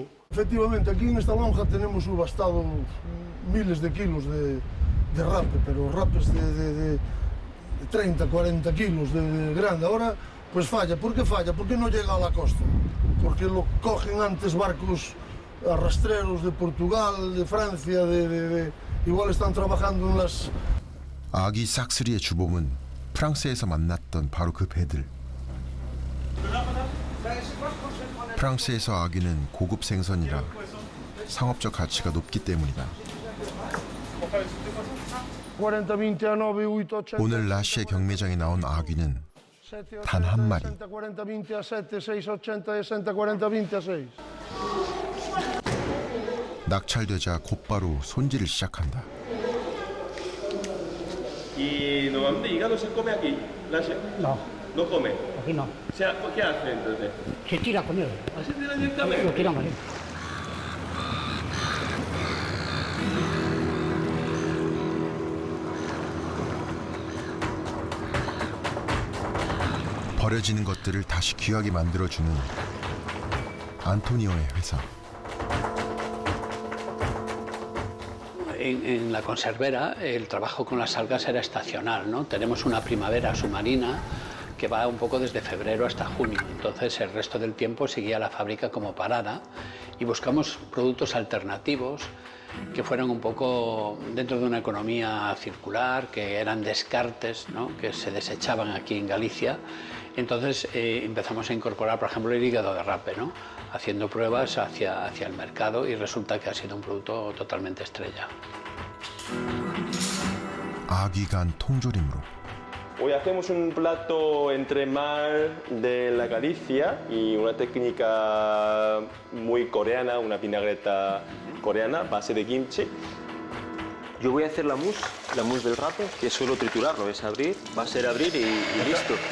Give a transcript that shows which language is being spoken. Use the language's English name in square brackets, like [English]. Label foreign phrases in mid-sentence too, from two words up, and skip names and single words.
[Spanish] Efectivamente, aquí en esta lonja tenemos subastado miles de kilos de rape, pero rapes de 30, 40 kilos de grande. Ahora, pues falla. ¿Por qué falla? Porque no llega a la costa. Porque lo cogen antes barcos arrastreros de Portugal, de Francia, igual están trabajando en las... [Korean] 아귀 싹쓸이의 주범은 프랑스에서 만났던 바로 그 배들. 프랑스에서 아귀는 고급 생선이라 상업적 가치가 높기 때문이다. 40, 29, 8, 80. 오늘 라시의 경매장에 나온 아귀는 단 한 마리. [Spanish] 60, 40, 20 a 7, 6, 80, 60, 40, 20 a 6. [Korean] 낙찰되자 곧바로 손질을 시작한다. [Spanish] ¿Y normalmente hígado se come aquí? No, ¿No come? aquí no. O sea, ¿qué hace entonces? Se tira con él. ¿Así directamente? Lo tiramos ahí. [Korean] 버려지는 것들을 다시 귀하게 만들어주는 안토니오의 회사. [Spanish] En la conservera el trabajo con las algas era estacional, ¿no? Tenemos una primavera submarina que va un poco desde febrero hasta junio. Entonces el resto del tiempo seguía la fábrica como parada y buscamos productos alternativos que fueran un poco dentro de una economía circular, que eran descartes, ¿no? Que se desechaban aquí en Galicia. Entonces empezamos a incorporar, por ejemplo, el hígado de rape, ¿no? Haciendo pruebas hacia el mercado y resulta que ha sido un producto totalmente estrella. [Korean] 아귀간 통조림으로. [Spanish] Hoy hacemos un plato entre mar de la Galicia y una técnica muy coreana, una vinagreta coreana, base de kimchi. Yo voy a hacer la mousse del rape, que es solo triturarlo, es abrir, va a ser abrir y listo.